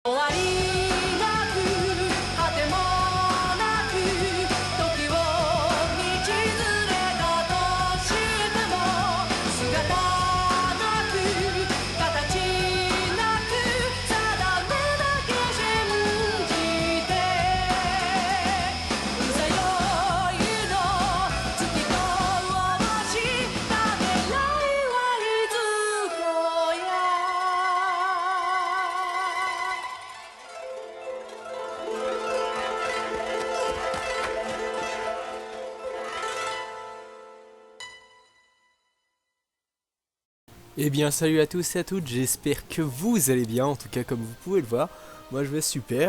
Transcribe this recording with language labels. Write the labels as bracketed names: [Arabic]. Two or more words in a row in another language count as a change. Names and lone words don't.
[Japanese] 終わりなく果てもなく時を道連れだとしても姿なく形なく定めだけ信じてうざよいの月と星ためらいはいつこや [French] Eh bien salut à tous et à toutes, j'espère que vous allez bien, en tout cas comme vous pouvez le voir, moi je vais super.